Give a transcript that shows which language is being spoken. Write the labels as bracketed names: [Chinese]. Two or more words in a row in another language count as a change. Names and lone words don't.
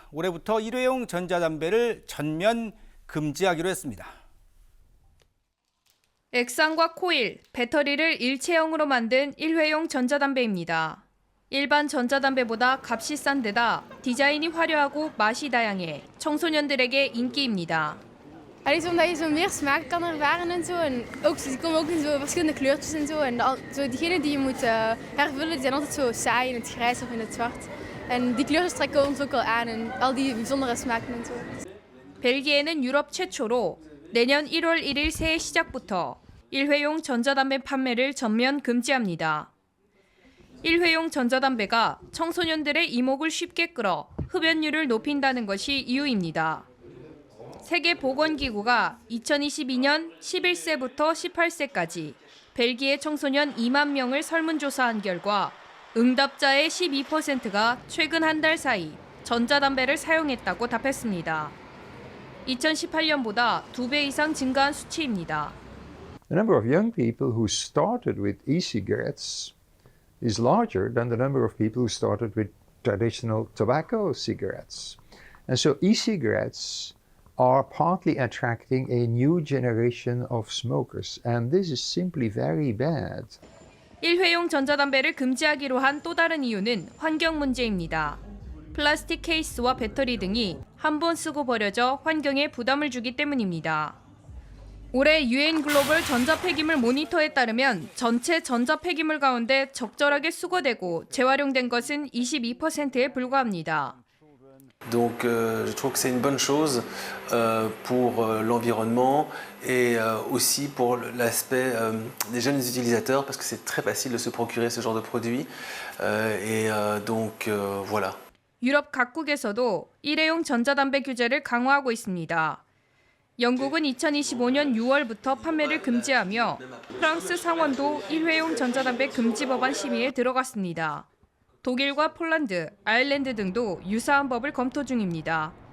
[Korean] 올해부터 일회용 전자담배를 전면 금지하기로 했습니다. 액상과 코일, 배터리를 일체형으로 만든 일회용 전자담배입니다. 일반 전자담배보다 값이 싼 데다 디자인이 화려하고 맛이 다양해 청소년들에게 인기입니다. [Dutch] Alleen omdat je zo meer smaak kan ervaren en zo. En ook, ze komen ook in zo verschillende kleurtjes en zo. En zo diegenen die je moet hervullen, die zijn altijd zo saai in het grijs of in het zwart. En die kleurtjes trekken ons ook wel aan en al die bijzondere smaken en zo. [Korean] 벨기에는 유럽 최초로 내년 1월 1일 새해 시작부터 일회용 전자담배 판매를 전면 금지합니다. 일회용 전자담배가 청소년들의 이목을 쉽게 끌어 흡연율을 높인다는 것이 이유입니다. 세계보건기구가 2022년 11세부터 18세까지 벨기에 청소년 2만 명을 설문조사한 결과 응답자의 12%가 최근 한 달 사이 전자담배를 사용했다고 답했습니다. 2018년보다 2배 이상 증가한 수치입니다. [English] The number of young people who started with e-cigarettes is larger than the number of people who started with traditional tobacco cigarettes. And so e-cigarettes are partly attracting a new generation of smokers, and this is simply very bad. [Korean] 일회용 전자담배를 금지하기로 한 또 다른 이유는 환경 문제입니다. 플라스틱 케이스와 배터리 등이 한 번 쓰고 버려져 환경에 부담을 주기 때문입니다. 올해 유엔 글로벌 전자폐기물 모니터에 따르면 전체 전자폐기물 가운데 적절하게 수거되고 재활용된 것은 22%에 불과합니다. [French] Donc je trouve que c'est une bonne chose pour l'environnement et aussi pour l'aspect des jeunes utilisateurs parce que c'est très facile de se procurer ce genre de produit et donc voilà. [Korean] 유럽 각국에서도 일회용 전자담배 규제를 강화하고 있습니다. 영국은 2025년 6월부터 판매를 금지하며 프랑스 상원도 일회용 전자담배 금지 법안 심의에 들어갔습니다. 독일과 폴란드, 아일랜드 등도 유사한 법을 검토 중입니다.